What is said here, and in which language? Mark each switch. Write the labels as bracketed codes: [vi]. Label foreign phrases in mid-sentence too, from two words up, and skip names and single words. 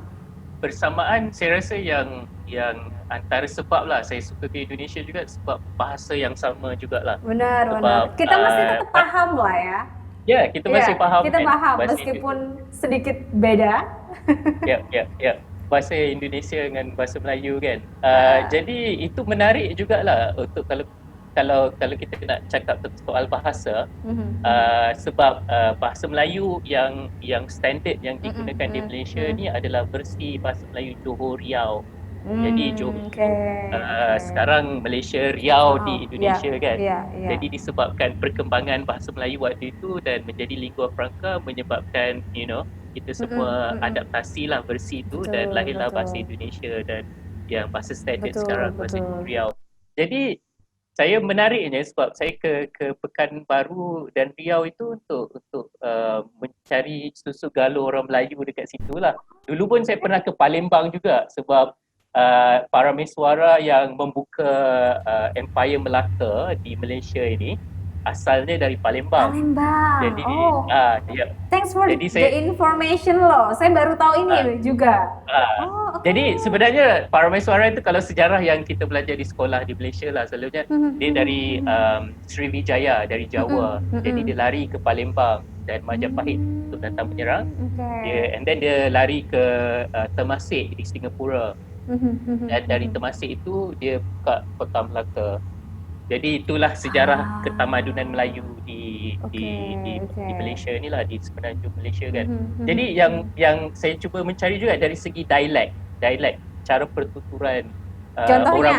[ms] bersamaan, saya rasa yang antara sebab lah saya suka ke Indonesia juga sebab bahasa yang sama jugalah. [id] Benar, benar. [ms] Sebab [id] Kita masih tetap paham lah ya. ya kita Iya, [ms] masih faham kita kan paham bahasa Indonesia. [id] meskipun sedikit beda. Ya, ya, ya. [ms] Bahasa Indonesia dengan bahasa Melayu kan. Uh, Jadi itu menarik jugalah untuk kalau kita nak cakap soal bahasa. Sebab bahasa Melayu yang standard yang digunakan di Malaysia ni adalah versi bahasa Melayu Johor Riau. Jadi Johor [id] Oke, oke. [ms] sekarang Malaysia, Riau [id] Oh, [ms] di [id] ya, [ms] Indonesia kan. [id] ya, ya. [ms] Jadi disebabkan perkembangan bahasa Melayu waktu itu dan menjadi lingua franca menyebabkan kita semua adaptasi lah versi itu dan [id] Betul, [ms] lahirlah bahasa [id] betul, [ms] Indonesia dan yang bahasa standard [id] betul, [ms] sekarang bahasa Johor [id] betul. [ms] Riau. Jadi saya menariknya sebab saya ke Pekanbaru dan Riau itu untuk mencari susu galur orang Melayu dekat situ lah. Dulu pun saya pernah ke Palembang juga sebab para mesuara yang membuka Empire Melaka di Malaysia ini asalnya dari Palembang. Palembang. Jadi [id] Oh, ya, [en] thanks for [ms] jadi [en] the [ms] saya [id] information loh. Saya baru tahu uh, ini juga. uh, Oh, oke. [ms] jadi sebenarnya Parameswara itu kalau sejarah yang kita belajar di sekolah di Malaysia lah selalunya dia dari Sriwijaya dari Jawa. Jadi dia lari ke Palembang dan Majapahit untuk datang menyerang. [id] Oke. [en] And then [ms] dia lari ke Temasek di Singapura. Dan dari Temasek itu dia buka Kota Melaka. Jadi itulah sejarah [id] Ah, [ms] ketamadunan Melayu [id] oke, oke. [ms] di Malaysia ni lah di semenanjung Malaysia kan. Jadi yang saya cuba mencari juga dari segi dialek cara pertuturan orang